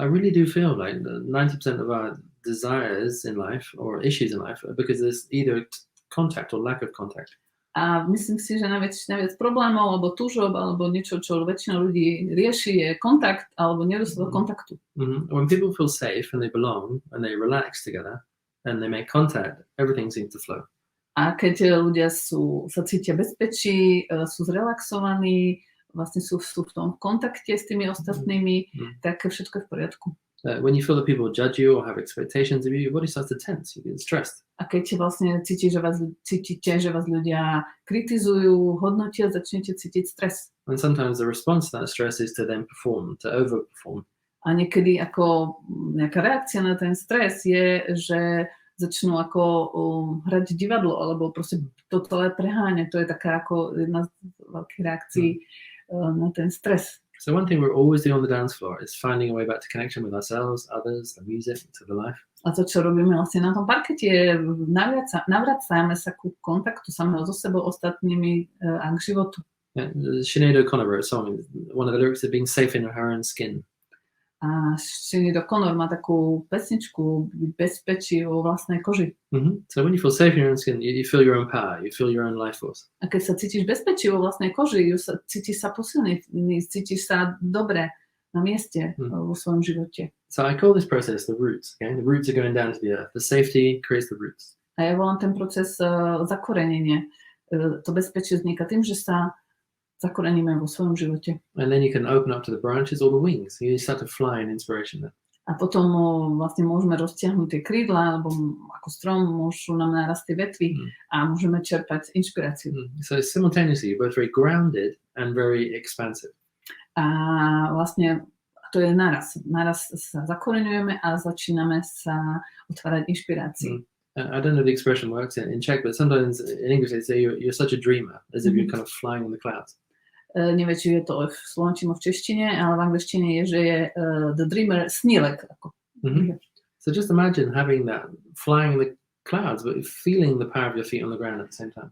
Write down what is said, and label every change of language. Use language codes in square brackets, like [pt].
[en] I really do feel like 90% of our desires in life or issues in life are because there's either contact or lack of contact. [sk] A myslím si, že najviac problémov alebo túžob alebo niečo, čo väčšina ľudí rieši, je kontakt alebo nedostatok kontaktu. [en] When people feel safe and they belong and they relax together, and they make contact, everything seems to flow. [sk] A keď ľudia sa cítia bezpečí, sú zrelaxovaní, vlastne sú v tom kontakte s tými ostatnými, tak všetko je v poriadku. [en] When you feel that people judge you or have expectations of you, your body starts to tense, you get stressed. [sk] A keď vlastne cítite, že vás ľudia kritizujú, hodnotia, začnete cítiť stres. [en] And sometimes the response to that stress is to then perform, to overperform. [sk] A niekedy ako nejaká reakcia na ten stres je, že začnú ako hrať divadlo, alebo proste to celé preháňať. To je taká ako jedna z veľkých reakcií na ten stres. [en] So one thing we're always doing on the dance floor is finding a way back to connection with ourselves, others, the music, to the life. [sk] A to, čo robíme vlastne na tom parkete, je navracame sa ku kontaktu samého so sebou, ostatnými a k životu. [en] Sinead O'Connor wrote a song, one of the lyrics is being safe in her own skin. [sk] A Sinead O'Connor má takú pesničku bezpečí vo vlastnej koži. [en] So when you feel safe in your own skin, you feel your own power, you feel your own life force. [sk] A keď sa cítiš bezpečí vo vlastnej koži, cítiš sa posilný, cítiš sa dobre na mieste vo svojom živote. [en] So I call this process the roots. Okay? The roots are going down to the earth. The safety creates the roots. [sk] A ja volám ten proces zakorenenie. To bezpečie vzniká tým, že sa zakoreníme vo svojom živote. [en] And then you can open up to the branches or the wings. You start to fly in inspiration then. [sk] A potom vlastne môžeme roztiahnuť tie krídla, alebo ako strom môžu nám narásť tie vetvy a môžeme čerpať inšpiráciu. [en] So simultaneously, you're both very grounded and very expansive. [sk] A vlastne to je naraz. Naraz sa zakoreňujeme a začíname sa otvárať inšpirácii. [en] I don't know if the expression works in Czech, but sometimes in English they say you're such a dreamer, as if you're kind of flying in the clouds. [sk] Neviem, či je to v slovenčine, v češtine, ale v angličtine je, že je [en] the dreamer [sk] snílek. [en] So just imagine having that flying in the clouds, but feeling the power of your feet on the ground at the same time.